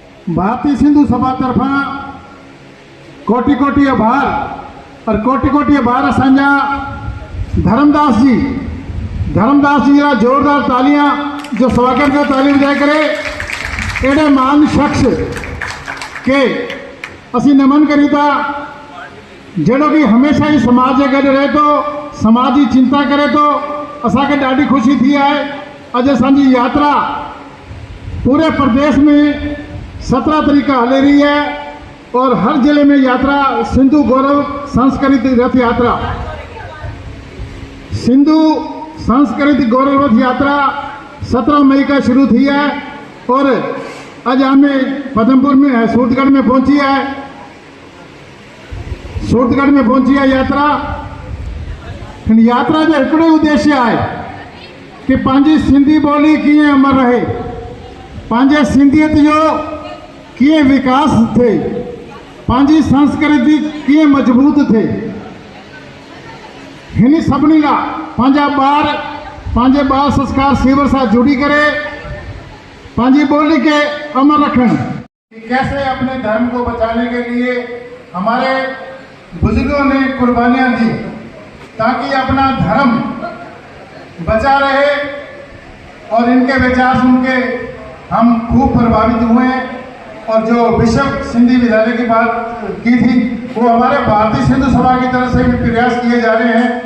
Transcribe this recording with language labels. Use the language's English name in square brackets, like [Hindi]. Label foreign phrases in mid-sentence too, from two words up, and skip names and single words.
[Sindhi] भारतीय सिंधु सभा तरफा कोटि कोटि आभार और कोटि कोटि आभार असांजा धर्मदास जी का जोरदार तालियां जो स्वागत का ताली बजाए करे एडे महान शख्स के असी नमन करी था जड़ो कि हमेशा ही समाज के गॾु रहे तो समाज की चिंता करे तो असांखे ॾाढी खुशी थी है। अज असांजी यात्रा पूरे प्रदेश में 17 तरीका हले रही है और हर जिले में यात्रा सिंधु गौरव सांस्कृतिक रथ यात्रा सिंधु सांस्कृतिक गौरव रथ यात्रा 17 मई का शुरू थी है [Hindi] और आज हमें पदमपुर में सूरतगढ़ में पहुंची है। सूरतगढ़ में पहुंची है यात्रा। [Sindhi] यात्रा जो हिकिड़ो उद्देश्य है कि पंहिंजी सिंधी ॿोली कीअं अमर रहे, पंहिंजे सिंधियत जो कीअं विकास थे, पंहिंजी संस्कृति कीअं मजबूत थे। हिन सभिनी लाइ पंहिंजे ॿार संस्कार सेवर सां जुड़ी करे पंहिंजी ॿोली के अमर रखन। [Hindi] कैसे अपने धर्म को बचाने के लिए हमारे बुजुर्गों ने कुर्बानियां दी ताकि अपना धर्म बचा रहे और इनके विचार सुन के हम खूब प्रभावित हुए और जो विश्व सिंधी विद्यालय की बात की थी वो हमारे भारतीय सिंधु सभा की तरफ से भी प्रयास किए जा रहे हैं।